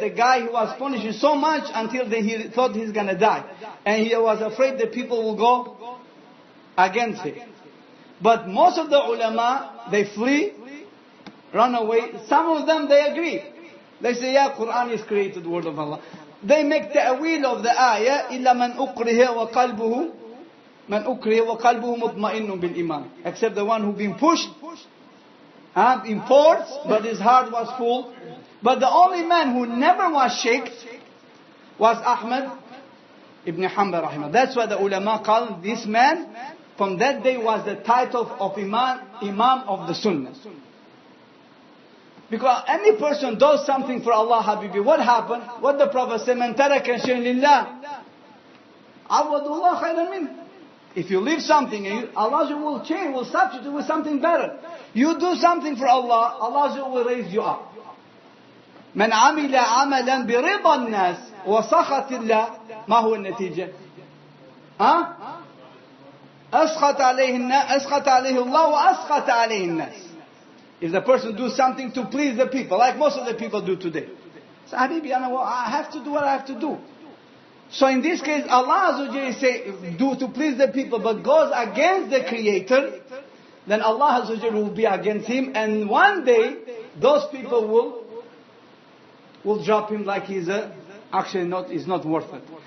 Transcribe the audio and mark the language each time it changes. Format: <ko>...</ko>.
<en>The guy who was punishing so much until he thought he's going to die. And he was afraid that people will go against him. But most of the ulama, they flee, run away. Some of them, they agree. They say, yeah, Quran is created word of Allah.</en> <ar>They make ta'wil of the ayah, إِلَّا مَنْ أُكْرِهَ وَقَلْبُهُ مَنْ أُكْرِهَ وَقَلْبُهُ مُطْمَئِنٌ بِالْإِيمَانِ.</ar> <en>Except the one who been pushed, in force, but his heart was full. But the only man who never was shaken was Ahmad ibn Hanbal rahimahullah. That's why the ulama call this man, from that day was the title of Imam of the Sunnah. Because any person does something for Allah, Habibi, what happened? What the Prophet said, Man taraka shay'an lillah, awadullah khayran min. If you leave something, Allah will change, will substitute with something better. You do something for Allah, Allah will raise you up.</en> <ar>من عمل عملا برضا الناس وسخط الله ما هو النتيجة؟ أسخط عليه الله وأسخط عليه الناس.</ar> <en>If the person do something to please the people, like most of the people do today. So Habibi, I have to do what I have to do. So in this case, Allah Azza wa Jalla say, do to please the people, but goes against the Creator, then Allah Azza wa Jalla will be against him, and one day, those people will drop him like he's is not worth it.</en>